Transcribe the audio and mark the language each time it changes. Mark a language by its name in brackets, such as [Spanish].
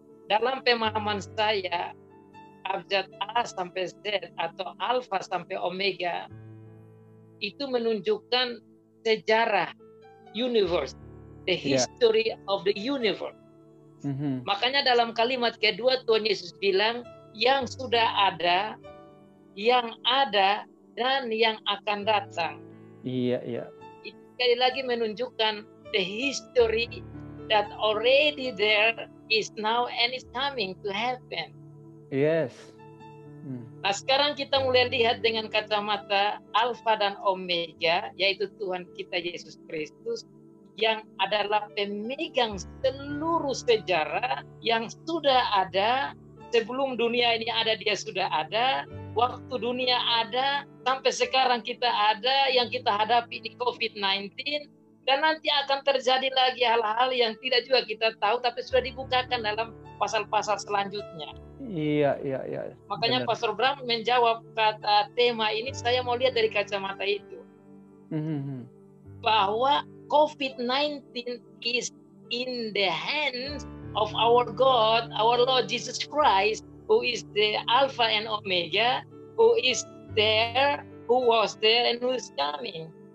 [Indonesian] Dalam pemahaman saya, abjad A sampai Z atau Alfa sampai Omega itu menunjukkan sejarah universe, [English] the history of the universe. [Indonesian] Makanya dalam kalimat kedua Tuhan Yesus bilang, yang sudah ada, yang ada, dan yang akan datang. Iya, iya. Itu sekali lagi menunjukkan [English] the history that already there is now and is coming to happen. Yes. [Indonesian] Nah, sekarang kita mulai lihat dengan kacamata Alfa dan Omega, yaitu Tuhan kita Yesus Kristus, yang adalah pemegang seluruh sejarah yang sudah ada. Sebelum dunia ini ada, dia sudah ada. Waktu dunia ada, sampai sekarang kita ada, yang kita hadapi di COVID-19. Dan nanti akan terjadi lagi hal-hal yang tidak juga kita tahu, tapi sudah dibukakan dalam pasal-pasal selanjutnya. Iya. Makanya Pastor Bram menjawab kata tema ini, saya mau lihat dari kacamata itu. [English] Bahwa COVID-19 is in the hands of our God, our Lord Jesus Christ, who is the Alpha and Omega, who is there, who was there, and who is coming.